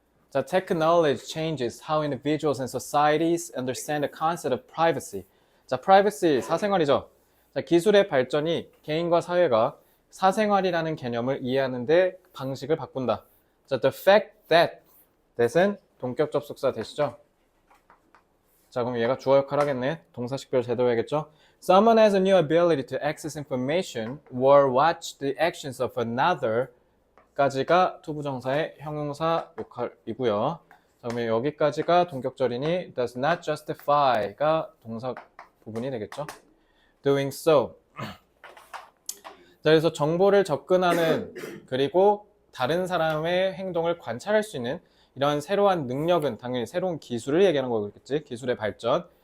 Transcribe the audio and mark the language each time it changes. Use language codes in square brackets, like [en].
[en] 자, technology changes how individuals and societies understand the concept of privacy. [ko] 자, privacy, 사생활이죠. 자, 기술의 발전이 개인과 사회가 사생활이라는 개념을 이해하는데 방식을 바꾼다. 자, the fact that은 동격 접속사 되시죠? 자, 그럼 얘가 주어 역할 하겠네. 동사식별 제대로 해야겠죠? [en] Someone has a new ability to access information or watch the actions of another [ko] 까지가 투부정사의 형용사 역할이고요. 자, 그러면 여기까지가 동격절이니 [en] does not justify [ko] 가 동사 부분이 되겠죠? [en] doing so. [ko] 자, 그래서 정보를 접근하는 그리고 다른 사람의 행동을 관찰할 수 있는 이런 새로운 능력은 당연히 새로운 기술을 얘기하는 거겠지. 기술의 발전.